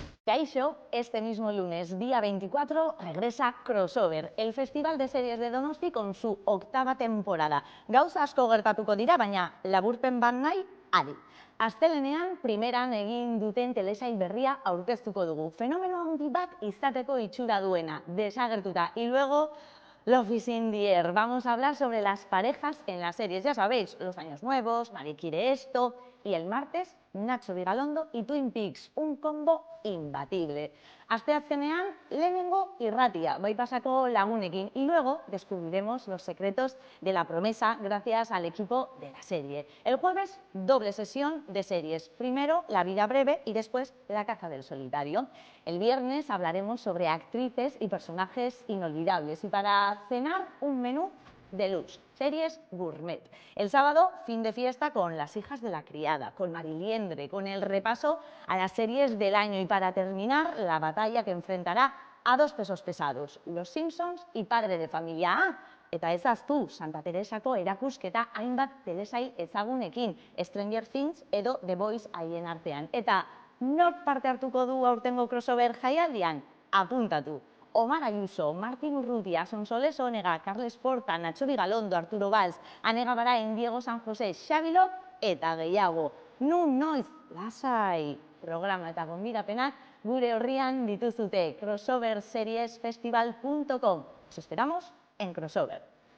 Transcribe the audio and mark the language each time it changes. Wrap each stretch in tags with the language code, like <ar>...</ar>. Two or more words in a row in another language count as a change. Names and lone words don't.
<eu>Kaixo,</eu> <es>este mismo lunes, día 24, regresa Crossover, el Festival de Series de Donosti con su octava temporada.</es> <eu>Gauza asko gertatuko dira, baina laburpen bat nahi, adi. Astelenean, primeran egin duten telesail berria aurkeztuko dugu. Fenomeno handi bat izateko itxura duena, desagertuta.</eu> <es>Y luego,</es> <en>Love is in the air.</en> <es>Vamos a hablar sobre las parejas en las series. Ya sabéis, Los Años Nuevos, Nadie quiere esto. Y el martes, Nacho Vigalondo y Twin Peaks, un combo imbatible.</es> <eu>Asteazkenean, lehenengo irratia, bai pasako lagunekin.</eu> <es>Y luego descubriremos los secretos de la promesa gracias al equipo de la serie. El jueves, doble sesión de series. Primero, La vida breve y después, La caza del solitario. El viernes hablaremos sobre actrices y personajes inolvidables. Y para cenar, un menú deluxe, series gourmet. El sábado, fin de fiesta con Las hijas de la criada, con Mariliendre, con el repaso a las series del año y para terminar, la batalla que enfrentará a dos pesos pesados, Los Simpsons y Padre de Familia.</es> <eu>Eta ez ahaztu, Santa Teresako erakusketa hainbat telesail ezagunekin, Stranger Things edo The Voice haien artean. Eta nork parte hartuko du aurtengo crossover jaialdian? Apuntatu. Omar Ayuso, Martin Urrutia, Sonsoles Onega, Carles Porta, Nacho Vigalondo, Arturo Valls, Anega Barain, Diego San José, Xabilo eta gehiago. Nun noiz, lasai, programa eta gonbidapenak gure horrian dituzute crossoverseriesfestival.com.</eu> <es>Os esperamos en Crossover.</es>